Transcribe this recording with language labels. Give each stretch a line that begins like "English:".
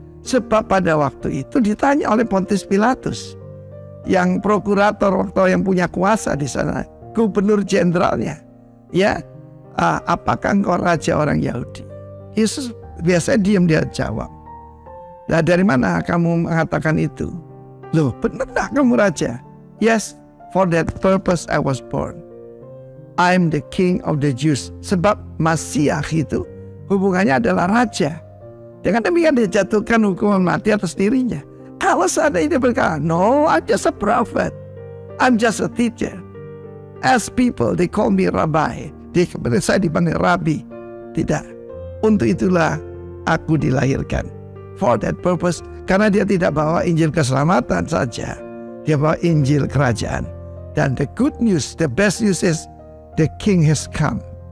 Indonesian: Sebab pada waktu itu ditanya oleh Pontius Pilatus, yang prokurator atau yang punya kuasa di sana, gubernur jenderalnya, apakah engkau raja orang Yahudi? Yesus biasanya diam, dia jawab, nah dari mana kamu mengatakan itu? Loh, benar tak kamu raja?
English: Yes, for that purpose I was born. I'm the king of the Jews.
Indonesian: Sebab Masiah itu hubungannya adalah raja. Dengan demikian dia jatuhkan hukuman mati atas dirinya. Kalau seandainya dia berkata,
English: no, I'm just a prophet, I'm just a teacher. As people, they call me rabbi.
Indonesian: Saya dipanggil rabi. Tidak. Untuk itulah aku dilahirkan.
English: For that purpose.
Indonesian: Karena dia tidak bawa Injil keselamatan saja. Dia bawa Injil kerajaan. Dan
English: the good news, the best news is the king has come.